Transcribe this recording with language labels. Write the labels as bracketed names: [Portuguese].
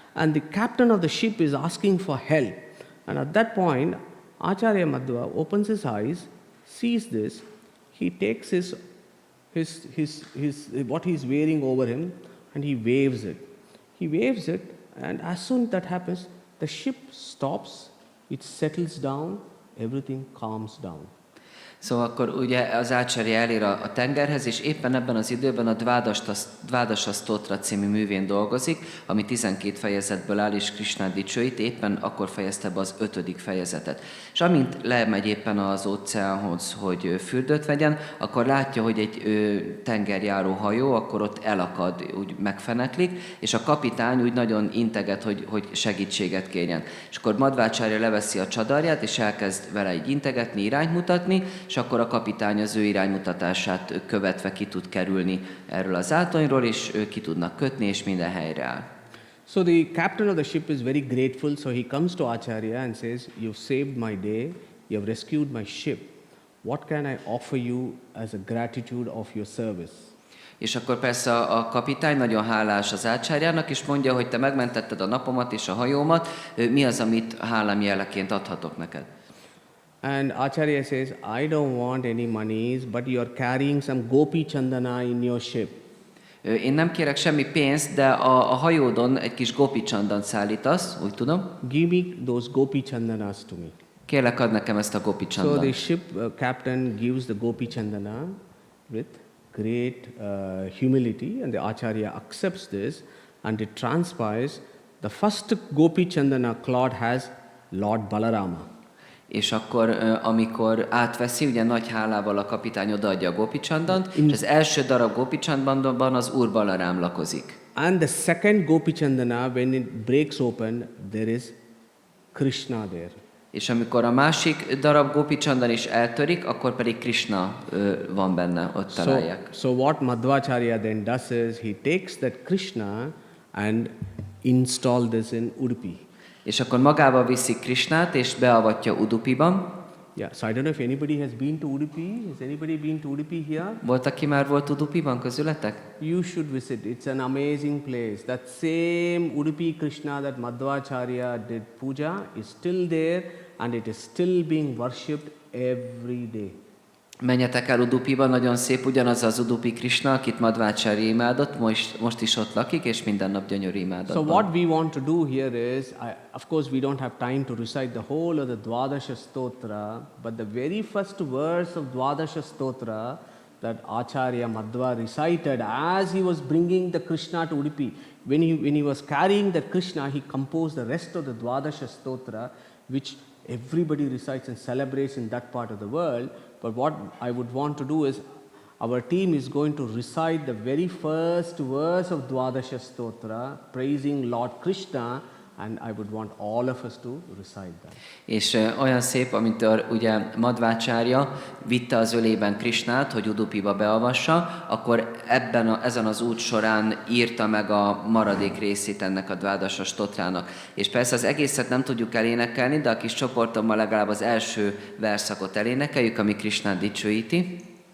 [English] And the captain of the ship is asking for help. And at that point, Acharya Madhva opens his eyes, sees this. He takes his what he is wearing over him, and he waves it. He waves it. And as soon as that happens, the ship stops, it settles down, everything calms down. [Hungarian] Szóval akkor ugye az Acharya elér a tengerhez, és éppen ebben az időben a Dvadasa Stotra című művén dolgozik, ami 12 fejezetből áll, és Krishnát dicsőít, éppen akkor fejezte be az 5. fejezetet. És amint lemegy éppen az óceánhoz, hogy fürdőt vegyen, akkor látja, hogy egy tengerjáró hajó, akkor ott elakad, úgy megfeneklik, és a kapitány úgy nagyon integet, hogy segítséget kérjen. És akkor Madhvácárya leveszi a csadarját, és elkezd vele így integetni, irányt mutatni, és akkor a kapitány az ő iránymutatását követve ki tud kerülni erről az átonyról, és ki tudnak kötni, és minden helyre áll. [English] So the captain of the ship is very grateful, so he comes to Acharya and says, "You've saved my day, you have rescued my ship. What can I offer you as a gratitude of your service?" [Hungarian] És akkor persze a kapitány nagyon hálás az ácsárjának, és mondja, hogy te megmentetted a napomat és a hajómat, mi az, amit hálám jeleként adhatok neked? [English] And Acharya says, "I don't want any monies, but you are carrying some gopi chandana in your ship." [Hungarian] Én nem kérek semmi pénzt, de a hajódon egy kis gopi csandant szállítasz, úgy tudom. [English] Give me those gopi chandanas to me. [Hungarian] Kérlek, add nekem ezt a gopi [English] So [Hungarian] csandant. [English] the ship captain gives the gopi chandana with great humility, and the Acharya accepts this, and it transpires the first gopi chandana clod has Lord Balarama. [Hungarian] És akkor, amikor átveszi, ugye nagy hálával a kapitány odaadja a gopi csandant, és az első darab gopi csandantban az Úr Balarám lakozik. [English] And the second gopi chandana, when it breaks open, there is Krishna there. [Hungarian] És amikor a másik darab gopi csandan is eltörik, akkor pedig Krishna van benne, ott találják. [English] So what Madhvácárya then does is, he takes that Krishna and install this in Udupi. [Hungarian] És akkor magával viszi Krishnát, és beavatja Udupiban. [English] Yeah, so I don't know if anybody has been to Udupi. Has anybody been to Udupi here? [Hungarian] Volt, aki már volt Udupiban közületek? [English] You should visit. It's an amazing place. That same Udupi Krishna that Madhvácárya did puja is still there, and it is still being worshipped every day. [Hungarian] Menjetek el Udupiban, nagyon szép, ugyanaz az Udupi Krishna, akit Madhvácárya imádott, most is ott lakik, és minden nap gyönyörű imádatban. [English] So what we want to do here is, of course we don't have time to recite the whole of the Dwadasha Stotra, but the very first verse of Dwadasha Stotra that Acharya Madhva recited as he was bringing the Krishna to Udupi, when he was carrying the Krishna, he composed the rest of the Dwadasha Stotra, which everybody recites and celebrates in that part of the world. But what I would want to do is, our team is going to recite the very first verse of Dwadasha Stotra, praising Lord Krishna, and I would want all of us to recite that. [Hungarian] És olyan szép, amit ugye Madhvácárya vitte az ölében Krishnát, hogy Udupiba beavassa, akkor ezen az út során írta meg a maradék részét ennek a Dvádasa Stotrának. És persze az egészet nem tudjuk elénekelni, de a kis csoportommal legalább az első verszakot elénekeljük, ami Krishnát dicsőíti.